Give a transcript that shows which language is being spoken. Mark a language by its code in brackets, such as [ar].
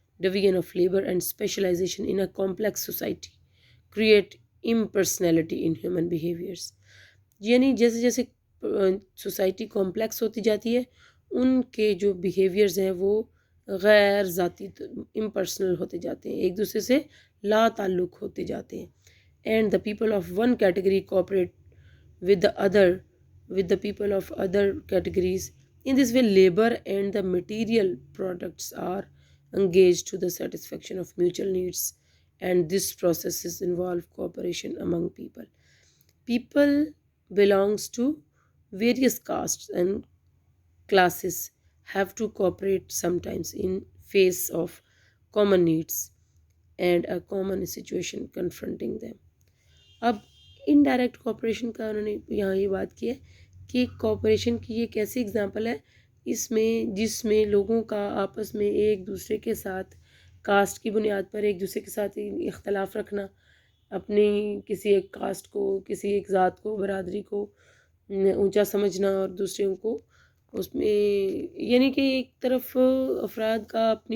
[en] Division of labour and specialisation in a complex society create impersonality in human behaviours. [ur] یعنی جیسے جیسے society complex ہوتی جاتی ہے ان کے جو بیہیویئرز ہیں وہ غیر ذاتی امپرسنل ہوتے جاتے ہیں، ایک دوسرے سے لا تعلق ہوتے جاتے ہیں. [en] And the people of one category cooperate with the people of other categories. In this way labor and the material products are engaged to the satisfaction of mutual needs, and this processes involve cooperation among people. People belongs to various castes and classes have to cooperate sometimes in face of common needs and a common situation confronting them. [ur] اب indirect cooperation کا انہوں نے یہاں یہ بات کی ہے کہ کوآپریشن کی یہ کیسی اگزامپل ہے جس میں لوگوں کا آپس میں ایک دوسرے کے ساتھ کاسٹ کی بنیاد پر ایک دوسرے کے ساتھ اختلاف رکھنا، اپنی کسی ایک کاسٹ کو، کسی ایک ذات کو، برادری کو اونچا سمجھنا اور دوسروں کو اس میں، یعنی کہ ایک طرف افراد کا